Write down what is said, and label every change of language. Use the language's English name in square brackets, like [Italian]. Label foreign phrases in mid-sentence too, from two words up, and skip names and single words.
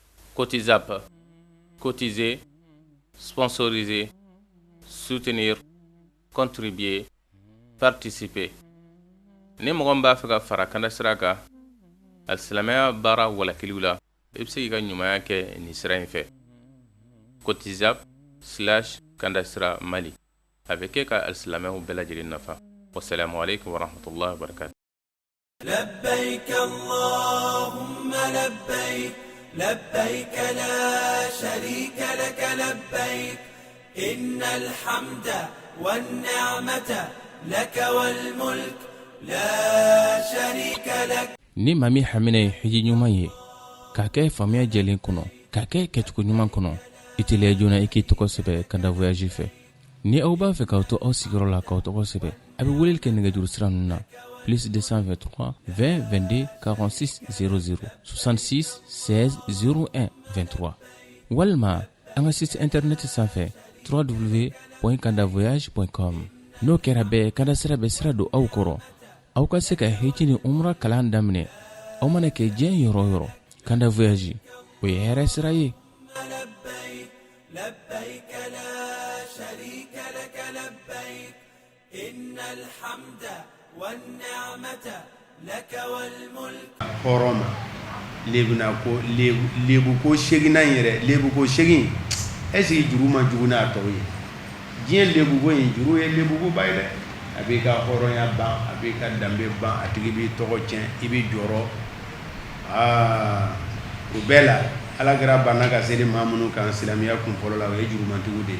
[French] Cotisap, cotiser, sponsoriser, soutenir, contribuer, participer. [Bambara] Ni mɔgɔ min b'a fɛ ka fara Kanda sira kan alisilamɛya baara walakiliw la i bɛ se k'i ka ɲumanya kɛ nin sira in fɛ. Cotisap/Kanda sira Mali a bɛ kɛ ka alisilamɛw bɛɛ lajɛlen nafa. [Arabic] والسلام عليكم ورحمة الله وبركاته. لبيك اللهم لبيك لبيك لا شريك لك لبيك إن الحمد والنعمة لك والملك لا شريك لك. [Bambara] ni mami hamine hiji nyuma ye ka kɛ famiya jɛlen kɔnɔ ka kɛ kɛcogo ɲuman kɔnɔ itiliya joona i k'i tɔgɔ sɛbɛ Kanda voyage fɛ. ni aw b'a fɛ k'aw to aw sigiyɔrɔ la k'aw tɔgɔ sɛbɛ a bɛ weleli kɛ nɛgɛjuru sira ninnu na plus 223 20 22 46 00 66 16 01 23 walima an ka [French] site internet [Bambara] sanfɛ www.kandavoyage.com. n'o kɛra bɛɛ Kanda sira bɛ sira don aw kɔrɔ aw ka se ka hiji ni umra kalan daminɛ aw mana kɛ diɲɛ yɔrɔ yɔrɔ. Kanda voyage o ye hɛrɛ sira ye. [Arabic] لبيك لا شريك لك لبيك إن الحمد والنعمة لك والملك. [Bambara] Horoma lebuna ko lebu ko segina yɛrɛ lebu ko segin [French] est-ce que [Bambara] juru ma jugu n'a tɔw ye. diɲɛ lebu ko in juru ye lebu ko ba ye dɛ. a b'i ka hɔrɔnya ban a b'i ka danbe ban a tigi b'i tɔgɔ tiɲɛ i b'i jɔrɔ o bɛɛ la ala kɛra banna ka seli maa minnu kan silamɛya kun fɔlɔ la o ye jurumantigiw de ye.